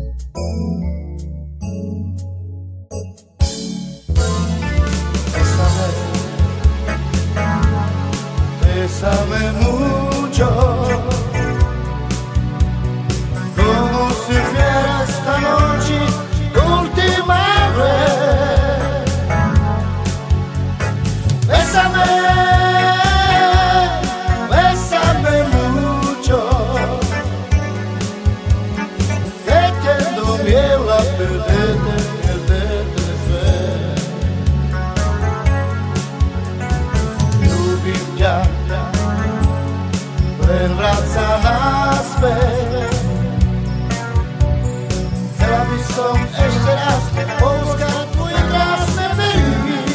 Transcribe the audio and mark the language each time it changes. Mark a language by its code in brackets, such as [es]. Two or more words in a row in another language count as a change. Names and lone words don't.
[es] Bésame mucho, como si fuera esta noche última vez. Bésame, bésame mucho, que tengo miedo a perderte, perderte de fe. [sk] Ľúbim ťa, len vráť sa naspäť. Chcela by som ešte raz pouskať tvoje krásne pery.